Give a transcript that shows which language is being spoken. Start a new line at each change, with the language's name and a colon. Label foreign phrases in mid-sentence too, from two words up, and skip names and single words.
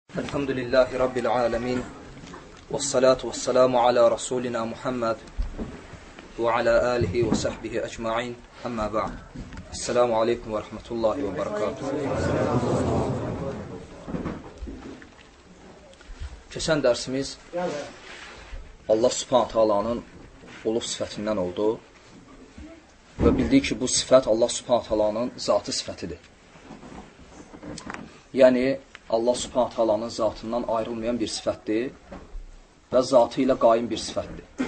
Arabic: الحمد لله رب العالمين. والصلاة والسلام على رسولنا محمد وعلى آله وصحبه أجمعين. أما بعد. السلام عليكم ورحمة الله وبركاته.
Azerbaijani: Keçən dərsimiz
Arabic: الله سبحانه تعالى'nın
Azerbaijani: olub sifətindən oldu və bildik ki, bu sifət
Arabic: الله سبحانه تعالى'nın
Azerbaijani: zatı sifətidir. Yəni,
Arabic: الله سبحانه تعالى'nın
Azerbaijani: zatından ayrılmayan bir sifətdir və zatı ilə qaim bir sifətdir.